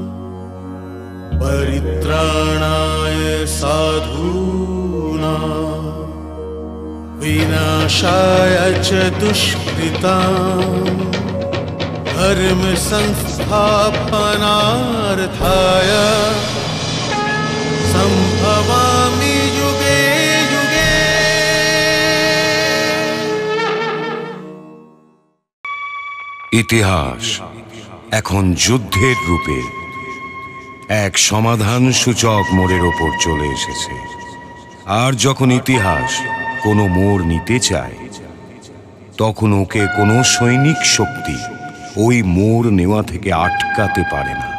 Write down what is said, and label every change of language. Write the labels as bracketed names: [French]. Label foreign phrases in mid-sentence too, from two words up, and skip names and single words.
[Sanskrit] परित्राणाय साधूनां विनाशाय च दुष्कृतां धर्म संस्थापनार्थाय संभवामि युगे युगे। [Bangla] ইতিহাস এখন যুদ্ধের রূপে এক সমাধান সূচক মোড়ের ওপর চলে এসেছে। আর যখন ইতিহাস কোনো মোড় নিতে চায় তখন ওকে কোনো সৈনিক শক্তি ওই মোড় নেওয়া থেকে আটকাতে পারে না।